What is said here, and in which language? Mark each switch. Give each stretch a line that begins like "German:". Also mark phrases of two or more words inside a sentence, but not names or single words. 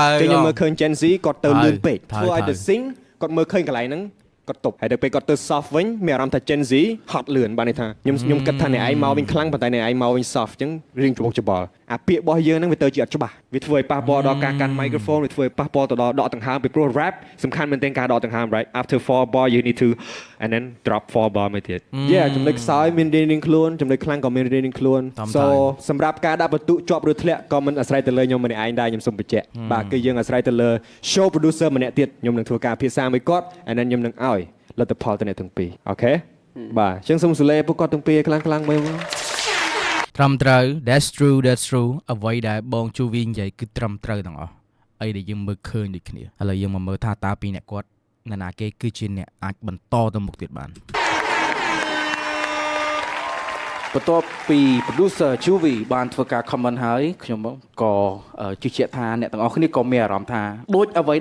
Khmer: ខ្ញុំមើលឃើញ Gen Z គាត់ទៅលឿនពេកធ្វើឲ្យ
English: the sing
Khmer: គាត់មើលឃើញកន្លែងហ្នឹងគាត់ទប់ហើយដល់ពេលគាត់ទៅ soft វិញមានអារម្មណ៍ថា Gen Z ហត់លឿនបានន័យថាខ្ញុំគិតថាអ្នកឯងមកវិញខ្លាំងប៉ុន្តែអ្នក ឯងមកវិញ soft អញ្ចឹងរៀងច្បុកច្បល់អាពាក្យរបស់យើងហ្នឹងវាទៅជាអត់ច្បាស់វាធ្វើឲ្យប៉ះពាល់ដល់ការកាន់ microphone វាធ្វើឲ្យប៉ះពាល់ទៅដល់ដកដង្ហើមពីព្រោះ rap សំខាន់មែនទែនការដកដង្ហើម
English: right after 4 bar you need to and then drop 4 bar
Khmer: មកទៀត yeah ចំណុចខ្សោយមានរៀងខ្លួនចំណុចខ្លាំងក៏មានរៀងខ្លួន so សម្រាប់ការដាក់បន្ទុកជាប់ឬធ្លាក់ក៏មិនអាស្រ័យទៅលើខ្ញុំម្នាក់ឯងដែរខ្ញុំសូមបញ្ជាក់បាទគឺយើងអាស្រ័យទៅលើ
English: show producer
Khmer: ម្នាក់ទៀតខ្ញុំនឹងធ្វើការភាសាមួយគាត់
English: and then
Khmer: ខ្ញុំនឹងឲ្យលទ្ធផលទៅអ្នកទាំងពីរអូខេបាទអញ្ចឹងសូមសួរលេពួកគាត់ទាំងពីរខ្លាំងមើល ត្រឹមត្រូវ
English: that's true
Khmer: អ្វីដែលបងជូវីនិយាយគឺត្រឹមត្រូវទាំងអស់អីដែលយើងមើលឃើញដូចគ្នាឥឡូវយើងមកមើលថាតើពីអ្នកគាត់ណាគេគឺជាអ្នកអាចបន្តទៅមុខទៀតបាន បន្ទាប់ពី producer Juvie បានធ្វើការ comment ហើយខ្ញុំក៏ជឿជាក់ថាអ្នកទាំងអស់គ្នាក៏មានអារម្មណ៍ថាដូចអ្វី